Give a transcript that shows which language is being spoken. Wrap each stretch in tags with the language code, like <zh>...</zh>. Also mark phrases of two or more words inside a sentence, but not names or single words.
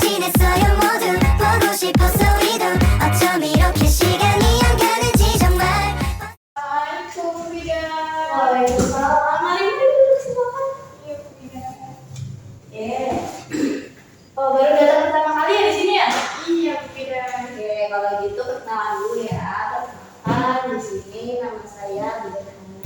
<ko>모르겠어요 모두 보고 싶었어 우리도 어쩜 이렇게 시간이 안 가는지 정말.</ko> <id>Assalamualaikum Bida. Waalaikumsalam. Mari duduk silakan. Iya Bida. Oh, baru datang pertama kali ya di sini ya? Iya Bida. Oke, kalau gitu perkenalan dulu ya. Perkenalkan di sini nama saya Bida Hana.</id>